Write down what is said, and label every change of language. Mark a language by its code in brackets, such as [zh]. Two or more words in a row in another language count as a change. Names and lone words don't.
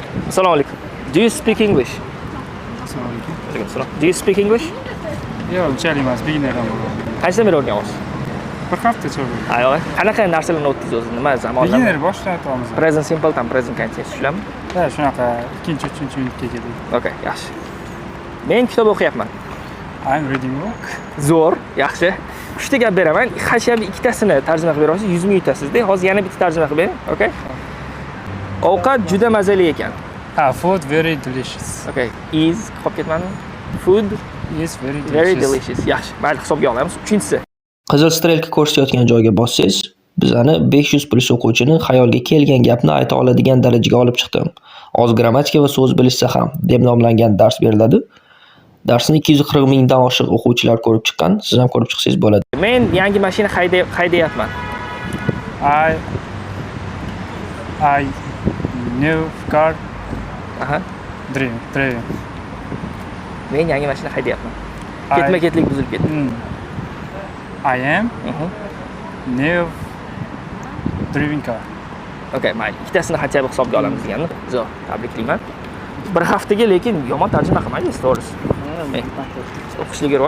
[uz] Assalomu alaykum. [en] Do you speak English? [uz] Assalomu alaykum. Alaykum assalom. [en] Do you speak English? [uz] Yo'q, unchalik emas, beginner ham. Qanchadan beri o'rganyapsiz? Bir haftacha bo'ldi. Ayol, qanaqa narsalarni o'tdingiz o'zi? Nima zamonlar? Beginner boshlayapmiz. [en] Present simple tam present continuous shularmi? [uz] Ha, shunaqa ikkinchi, uchinchi minutga keldik. Okay, yaxshi. Men kitob o'qiyapman. [en] I'm reading book. [uz] Zo'r, yaxshi. 3 ta gap beraman. Hashabi ikkitasini tarjima qilib berasiz, 100 ming yutasizda. Hozir yana bitta tarjima qilib bering, okay? Ovqat juda mazali ekan. [en] Food very delicious. [uz] Okay. Is qolib ketmadimi? [en] Food Yes, very very delicious. delicious. [uz] Yaxshi. Mayli, hisobga olamiz. 3-inchisi. Qizil strelka ko'rsatayotgan joyga bossangiz, bizani 500 plyus o'quvchini xayolga kelgan gapni ayta oladigan darajaga olib chiqdim. Oz grammatika va so'z bilishsa ham deb nomlangan dars beriladi. Darsni 240 mingdan oshiq o'quvchilar ko'rib chiqqan. Siz ham ko'rib chiqsangiz bo'ladi. Men yangi mashina haydayapman. [en] I new car Aha. driving. [uz] Men yangi mashina haydayapman. Ketma-ketlik buzilib ketdi. [en] I am new driving car. [uz] Okay, mayli. Ikkitasini hatto hisobga olamiz deganni. Zo'r, tabriklayman. Bir haftaga lekin yomon tarjima qilmaysiz, to'g'risi. O'qishliga